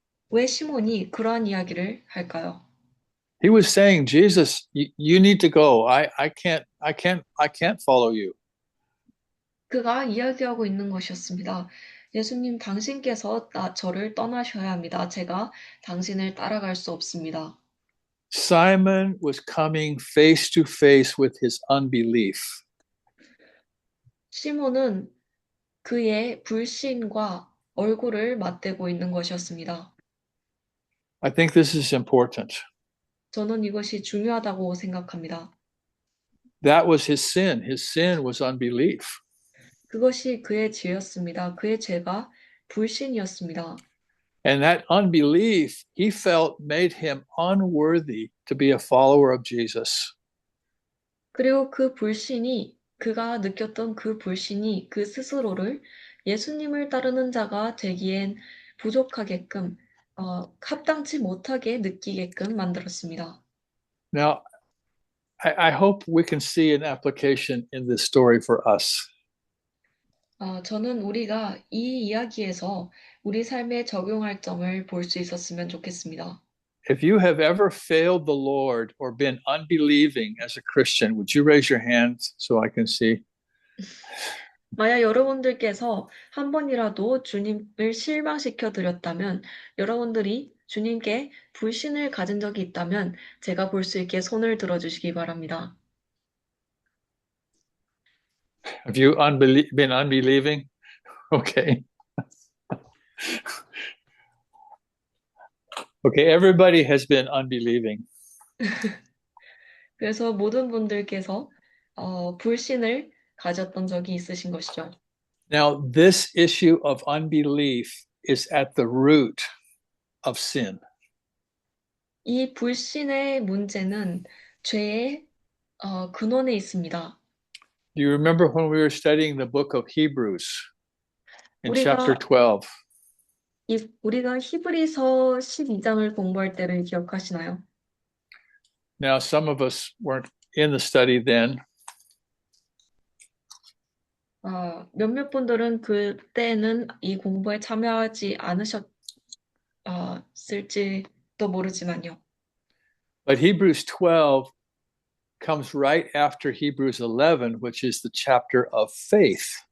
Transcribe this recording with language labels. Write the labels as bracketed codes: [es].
[ko] 왜 시몬이 그러한 이야기를 할까요? [en] He was saying, Jesus, you need to go. I can't follow you. [ko] 그가 이야기하고 있는 것이었습니다. 예수님, 당신께서 저를 떠나셔야 합니다. 제가 당신을 따라갈 수 없습니다. [en] Simon was coming face to face with his unbelief. [ko] 시몬은 그의 불신과 얼굴을 맞대고 있는 것이었습니다. [en] I think this is important. [ko] 저는 이것이 중요하다고 생각합니다. [en] That was his sin. His sin was unbelief. [ko] 그것이 그의 죄였습니다. 그의 죄가 불신이었습니다. [en] And that unbelief, he felt, made him unworthy to be a follower of Jesus. [ko] 그리고 그가 느꼈던 그 불신이 그 스스로를 예수님을 따르는 자가 되기엔 부족하게끔, 합당치 못하게 느끼게끔 만들었습니다. [en] Now, I hope we can see an application in this story for us. [ko] 저는 우리가 이 이야기에서 우리 삶에 적용할 점을 볼 수 있었으면 좋겠습니다. [en] If you have ever failed the Lord or been unbelieving as a Christian, would you raise your hands so I can see? [ko] 만약 여러분들께서 한 번이라도 주님을 실망시켜 드렸다면, 여러분들이 주님께 불신을 가진 적이 있다면 제가 볼 수 있게 손을 들어주시기 바랍니다. [en] Have you been unbelieving? Okay. Okay, everybody has been unbelieving. [ko] 그래서 모든 분들께서 불신을 가졌던 적이 있으신 것이죠. [en] Now, this issue of unbelief is at the root of sin. [ko] 이 불신의 문제는 죄의 근원에 있습니다. [en] Do you remember when we were studying the book of Hebrews in [ko] 우리가- [en] chapter 12? [ko] 우리가 히브리서 12장을 공부할 때를 기억하시나요? [en] Now, some of us weren't in the study then, [ko] 몇몇 분들은 그때는 이 공부에 참여하지 않으셨을지도 모르지만요. [en] but Hebrews 12 comes right after Hebrews 11, which is the chapter of faith.